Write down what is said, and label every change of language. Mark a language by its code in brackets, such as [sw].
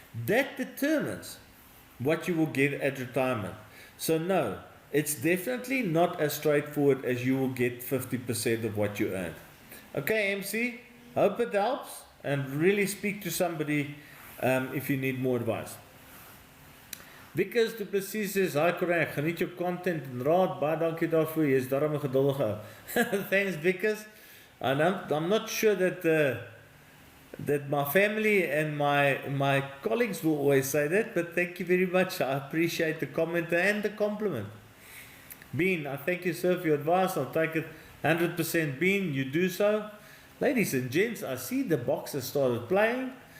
[en] That determines what you will get at retirement. So no, it's definitely not as straightforward as you will get 50% of what you earn. Okay, MC, hope it helps, and really speak to somebody if you need more advice. [af] Vickers du Plessis [en] says, hi [af] Corrine, ek geniet jou content en raad, baie dankie daarvoor, jy is daarom 'n geduldige. [en] Thanks Vickers. And I'm not sure that my family and my colleagues will always say that, but thank you very much. I appreciate the comment and the compliment. Bean, I thank you, sir, for your advice. I'll take it 100%. Bean, you do so. Ladies and gents, I see the box has started playing.